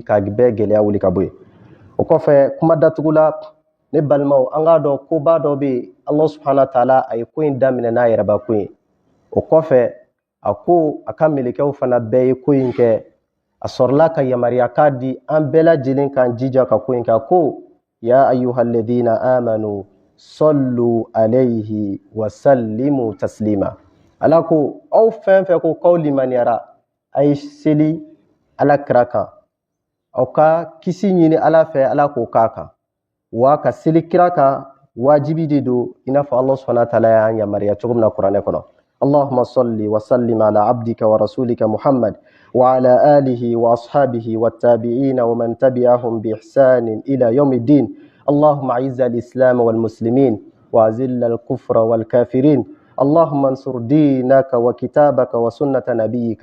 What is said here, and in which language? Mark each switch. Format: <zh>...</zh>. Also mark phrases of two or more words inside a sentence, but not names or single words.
<bm>ka bɛɛ gɛlɛya wuli ka bɔ yen o kɔfɛ kuma datugu la ne balimaw an k'a dɔn koba dɔ bɛ yen Ala</bm> <ar>سبحانه وتعالى</ar> <bm>a ye ko in daminɛ n'a yɛrɛbakun ye o kɔfɛ a ko a ka melekɛw fana bɛɛ ye ko in kɛ a sɔrɔla ka yamaruya k'a di an bɛɛ lajɛlen k'an jija ka ko in kɛ a ko</bm> <ar>يا أيها الذين آمنوا صلوا عليه وسلموا تسليما</ar> <bm>Ala ko aw fɛn fɛn ko k'aw limaniyara a ye seli Alakira kan aw ka kisi ɲini Ala fɛ Ala k'o k'a kan wa ka seli kira kan wajibi de don i n'a fɔ Allah</bm> <ar>سبحانه وتعالى</ar> <bm>y'an yamaruya cogo min na kuranɛ</bm> <ar>kɔnɔ اللهم صل وسلم على عبدك ورسولك محمد وعلى آله وأصحابه والتابعين ومن تبعهم بإحسان إلى يوم الدين اللهم أعز الإسلام والمسلمين وأذل الكفر والكافرين اللهم انصر دينك وكتابك وسنة نبيك</ar>